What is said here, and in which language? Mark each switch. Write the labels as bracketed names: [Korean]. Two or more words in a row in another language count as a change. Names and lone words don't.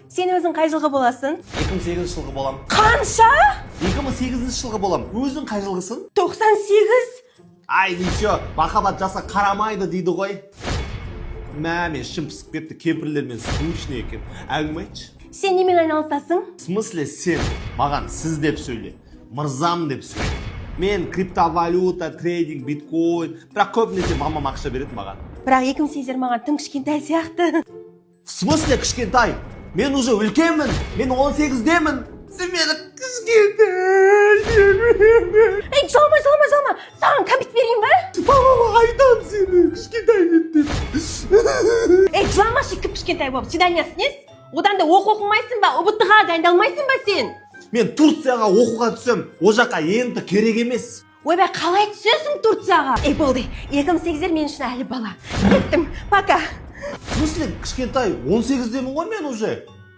[Kazakh] Сен өзің қай жылғы боласың? 2008 жылғы болам. Қанша? 2008 жылғы болам. Өзің қай жылғысың? 98. Ай, ничо, махаббат жаса қарамайды дейді ғой. Мен ішім пысып кетті, кемпірлермен скучный екен. Әңгіме айтшы. Сен немен айналысасың? [Russian] В смысле [Kazakh] сен? Маған сіз деп сөйле. Мырзам деп сөйле. Мен криптовалюта, трейдинг, биткоин, бірақ көбінесе мамам ақша береді маған. Бірақ 2008 маған тым кішкентай сияқты. [Russian] В смысле [Kazakh] кішкентай? Мен уже үлкенмін. Мен 18-демін. Сен мені кішкентай. Ей, жалма. Саған кәмпит берейін ба? Мамама айтам сені кішкентай деп. Ей, жыламашы кішкентай болып. Свиданиясын ес? Одан да оқымайсың ба? ұбт-ға дайындалмайсың ба сен? Мен Турцияға оқуға түсем, о жаққа енді керек емес. Ойбай, қалай түсесің Турцияға? Ей, болды. 2008 мен үшін әлі бала. Кеттім, пока. [Russian] В смысле, [Kazakh] кішкентай, 18-демін ғой мен уже.